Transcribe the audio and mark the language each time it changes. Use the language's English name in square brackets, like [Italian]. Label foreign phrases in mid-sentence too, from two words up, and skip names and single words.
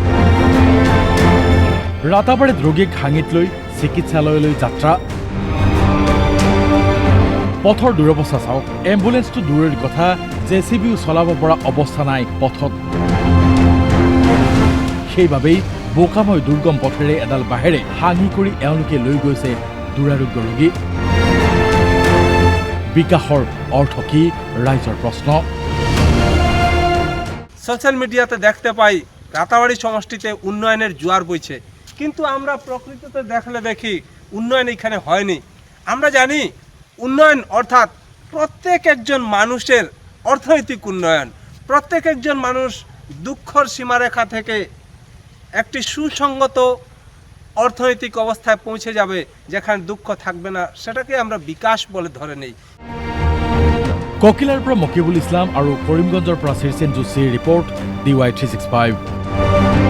[Assamese] ৰাতাবাৰীত ৰোগীক হাঙিত লৈ চিকিৎসালয়লৈ যাত্ৰা পথৰ দুৰৱস্থা চাওক এম্বুলেন্সটো দূৰৰ কথা জেচিবিও চলাব পৰা অৱস্থা নাই পথত সেইবাবেই বোকাময় দুৰ্গম পথেৰে এডাল বাঁহেৰে হাঙি কৰি এওঁলোকে লৈ গৈছে দুৰাৰোগ্য ৰোগী বিকাশৰ অৰ্থ কি ৰাইজৰ প্ৰশ্ন [English] social media [Bangla] দেখতে পাই রাতাবাড়ি সমষ্টিতে উন্নয়নের জোয়ার বইছে কিন্তু আমরা প্রকৃততে দেখলে দেখি উন্নয়ন এখানে হয়নি আমরা জানি উন্নয়ন অর্থাৎ প্রত্যেক একজন মানুষের অর্থনৈতিক উন্নয়ন প্রত্যেক একজন মানুষ দুঃখর সীমারেখা থেকে একটি সুসংগত অর্থনৈতিক অবস্থায় পৌঁছে যাবে যেখানে দুঃখ থাকবে না সেটাকে আমরা বিকাশ বলে ধরে নেই [Assamese] ককিলাৰ পৰা মকিবুল ইছলাম আৰু কৰিমগঞ্জৰ পৰা শিৰচেন যোশীৰ ৰিপৰ্ট DY365